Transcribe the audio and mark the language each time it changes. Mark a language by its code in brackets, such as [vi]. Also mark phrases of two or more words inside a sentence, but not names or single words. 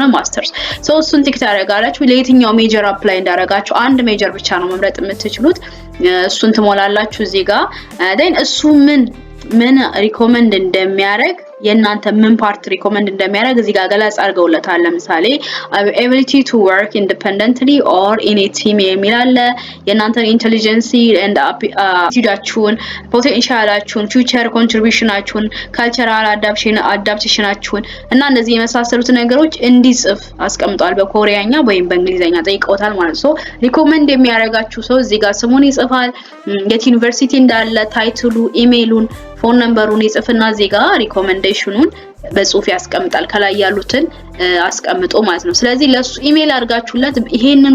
[am] ማስተርስ እሱን ቲክ ታደርጋላችሁ። ለየትኛው ሜጀር አፕላይ እንዳደረጋችሁ አንድ ሜጀር ብቻ ነው መምረጥ የምትችሉት እሱን ትሞላላችሁ እዚህ ጋር እሱ ምን ሪኮመንድ እንደሚያደርግ የናንተ ምን [en] part recommend [am] እንደሚያደርግ እዚህ ጋር ገለጻ አድርገውለታል። ለምሳሌ [en] ability to work independently or in a team [am] የሚላለ የናንተ [en] intelligence and attitude [am] ፖቴንሻላችሁን [en] future contribution cultural adaptation [am] እና እንደዚህ የመሳሰሉት ነገሮች እንዲጽፍ አስቀምጧል። በኮሪያኛ ወይም በእንግሊዘኛ ጠይቀውታል ማለት ነው። ሪኮመንድ የሚያደርጋችሁ ሰው እዚህ ጋር ስሙን ይጽፋል የት ዩኒቨርሲቲ እንዳለ [en] title email phone number [am] ይጽፍና እዚህ ጋር ሪኮመንዴሽኑን በጽሁፍ ያስቀምጣል ከላይ ያሉትን አስቀምጦ ማለት ነው። ስለዚህ ለሱ ኢሜል አድርጋችሁለት ይሄንን